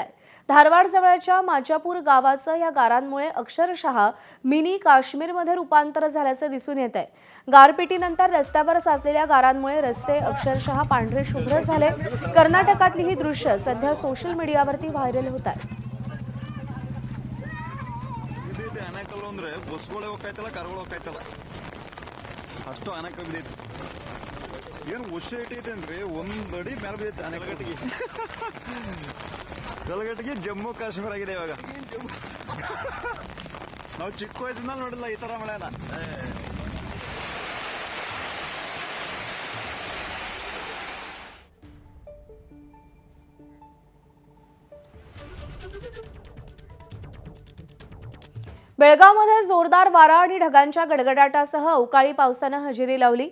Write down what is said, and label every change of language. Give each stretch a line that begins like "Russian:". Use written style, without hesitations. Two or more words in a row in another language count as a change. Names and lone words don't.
Marathi: धारवाड जवळच्या माचापूर गावाचं या गारांमुळे अक्षरशः मिनी काश्मीरमध्ये रूपांतर झाल्याचे दिसून येत आहे। गारपिटीनंतर रस्त्यावर साचलेल्या गारांमुळे रस्ते अक्षरशः पांढरे शुभ्र झाले। कर्नाटकातली ही दृश्य सध्या सोशल मीडियावरती व्हायरल होत आहे।
Kannada: ಅಷ್ಟು ಆನಕ ಬಿದ್ದೈತಿ ಏನು ಉಷೆ ಇಟ್ಟೈತೆ ಅಂದ್ರೆ ಒಂದಡಿ ಮೇಲೆ ಬಿದ್ದೈತೆ ಆನೆಕಟ್ಟಿಗೆ ಗಲಗಟ್ಟಿಗೆ ಜಮ್ಮು ಕಾಶ್ಮೀರ ಆಗಿದೆ ಇವಾಗ ನಾವು ಚಿಕ್ಕ ವಯಸ್ಸಿನ ನೋಡಿಲ್ಲ ಈ ತರ ಮಳೆನ
Marathi: बेळगावमध्ये जोरदार वारा आणि ढगांच्या गडगडाटासह अवकाळी पावसाने हजेरी लावली।